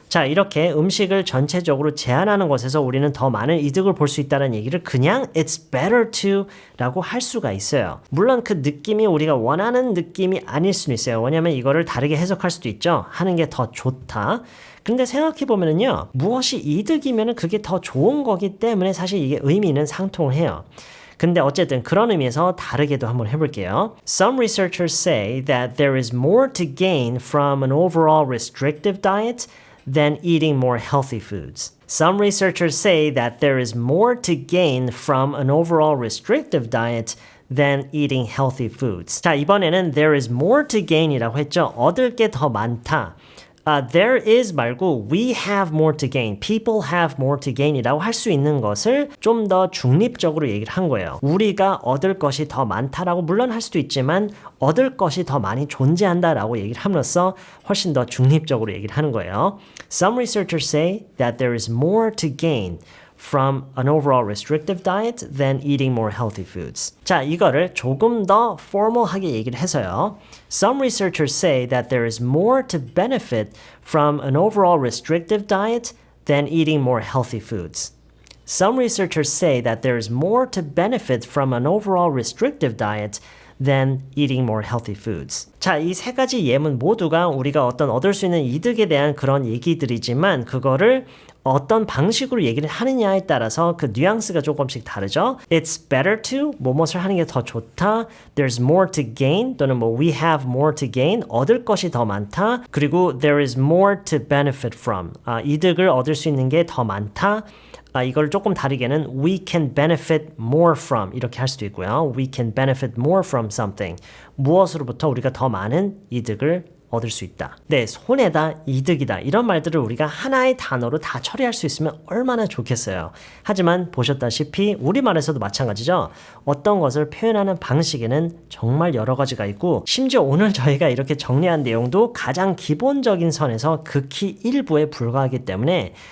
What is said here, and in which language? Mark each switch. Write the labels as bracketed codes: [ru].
[ko] 자, 이렇게 음식을 전체적으로 제한하는 것에서 우리는 더 많은 이득을 볼 수 있다는 얘기를 그냥 [en] it's better to [ko] 라고 할 수가 있어요. 물론 그 느낌이 우리가 원하는 느낌이 아닐 수는 있어요. 왜냐하면 이거를 다르게 해석할 수도 있죠. 하는 게 더 좋다. 근데 생각해보면요. 무엇이 이득이면 그게 더 좋은 거기 때문에 사실 이게 의미는 상통을 해요. 근데 어쨌든 그런 의미에서 다르게도 한번 해볼게요. [en] Some researchers say that there is more to gain from an overall restrictive diet than eating more healthy foods. Some researchers say that there is more to gain from an overall restrictive diet than eating healthy foods. [ko] 자, 이번에는 [en] there is more to gain [ko] 이라고 했죠. 얻을 게 더 많다. There is 말고 [en] we have more to gain, people have more to gain [ko] 이라고 할 수 있는 것을 좀 더 중립적으로 얘기를 한 거예요. 우리가 얻을 것이 더 많다라고 물론 할 수도 있지만 얻을 것이 더 많이 존재한다라고 얘기를 함으로써 훨씬 더 중립적으로 얘기를 하는 거예요. [en] Some researchers say that there is more to gain from an overall restrictive diet than eating more healthy foods. [ko] 자, 이거를 조금 더 formal하게 얘기를 해서요. [en] Some researchers say that there is more to benefit from an overall restrictive diet than eating more healthy foods. Some researchers say that there is more to benefit from an overall restrictive diet than eating more healthy foods. [ko] 자, 이 세 가지 예문 모두가 우리가 어떤 얻을 수 있는 이득에 대한 그런 얘기들이지만 그거를 어떤 방식으로 얘기를 하느냐에 따라서 그 뉘앙스가 조금씩 다르죠. [en] It's better to [ko] 뭐뭇을 하는 게 더 좋다. [en] There's more to gain [ko] 또는 뭐 [en] we have more to gain [ko] 얻을 것이 더 많다. 그리고 [en] there is more to benefit from [ko] 이득을 얻을 수 있는 게 더 많다. 이걸 조금 다르게는 [en] we can benefit more from [ko] 이렇게 할 수도 있고요. [en] We can benefit more from something. [ko] 무엇으로부터 우리가 더 많은 이득을 얻을 수 있다. 네, 손해다, 이득이다. 이런 말들을 우리가 하나의 단어로 다 처리할 수 있으면 얼마나 좋겠어요. 하지만 보셨다시피 우리말에서도 마찬가지죠. 어떤 것을 표현하는 방식에는 정말 여러 가지가 있고 심지어 오늘 저희가 이렇게 정리한 내용도 가장 기본적인 선에서 극히 일부에 불과하기 때문에